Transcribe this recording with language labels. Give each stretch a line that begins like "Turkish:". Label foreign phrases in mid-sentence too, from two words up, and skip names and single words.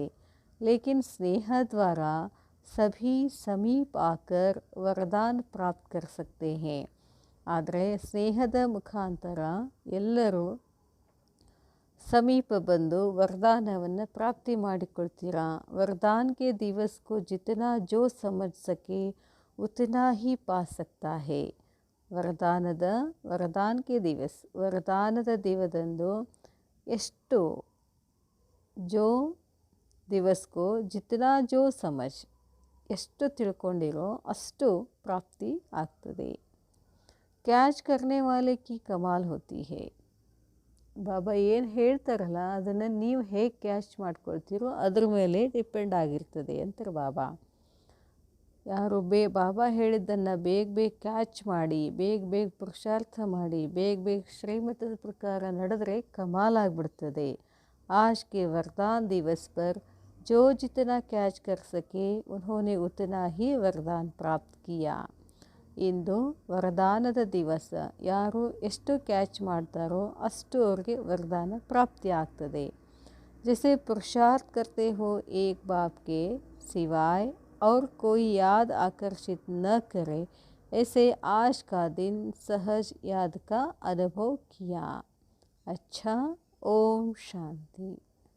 Hindi: लेकिन स्नेह द्वारा सभी समीप आकर वरदान प्राप्त कर सकते हैं.
Kannada: ಆದರೆ ಸ್ನೇಹದ ಮುಖಾಂತರ ಎಲ್ಲರೂ ಸಮೀಪ ಬಂದು ವರದಾನವನ್ನು ಪ್ರಾಪ್ತಿ ಮಾಡಿಕೊಳ್ತೀರಾ.
Hindi: वरदान के दिवस को जितना जो समझ सके उतना ही पा सकता है. वरदान के दिवस,
Kannada: ವರದಾನದ ದಿವದಂದು ಎಷ್ಟು
Hindi: जो दिवस को जितना जो समझ,
Kannada: ಎಷ್ಟು ತಿಳ್ಕೊಂಡಿರೋ ಅಷ್ಟು ಪ್ರಾಪ್ತಿ ಆಗ್ತದೆ.
Hindi: कैच करने वाले की कमाल होती है.
Kannada: ಬಾಬಾ ಏನು ಹೇಳ್ತಾರಲ್ಲ ಅದನ್ನು ನೀವು ಹೇಗೆ ಕ್ಯಾಚ್ ಮಾಡ್ಕೊಳ್ತೀರೋ ಅದ್ರ ಮೇಲೆ ಡಿಪೆಂಡ್ ಆಗಿರ್ತದೆ ಅಂತಾರೆ ಬಾಬಾ. ಯಾರು ಬಾಬಾ ಹೇಳಿದ್ದನ್ನು ಬೇಗ ಕ್ಯಾಚ್ ಮಾಡಿ, ಬೇಗ ಪುರುಷಾರ್ಥ ಮಾಡಿ, ಬೇಗ ಶ್ರೀಮತದ ಪ್ರಕಾರ ನಡೆದ್ರೆ ಕಮಾಲ್ ಆಗಿಬಿಡ್ತದೆ.
Hindi: आज के वरदान दिवस पर जो जितना कैच कर सके उन्होंने उतना ही वरदान प्राप्त किया.
Kannada: ಇಂದು ವರದಾನದ ದಿವಸ, ಯಾರು ಎಷ್ಟು ಕ್ಯಾಚ್ ಮಾಡ್ತಾರೋ ಅಷ್ಟು ಅವ್ರಿಗೆ ವರದಾನ ಪ್ರಾಪ್ತಿ ಆಗ್ತದೆ.
Hindi: जैसे पुरुषार्थ करते हो एक बाप के सिवाय और कोई याद आकर्षित न करे, ऐसे आज का दिन सहज याद का अनुभव किया. अच्छा, ओम शांति.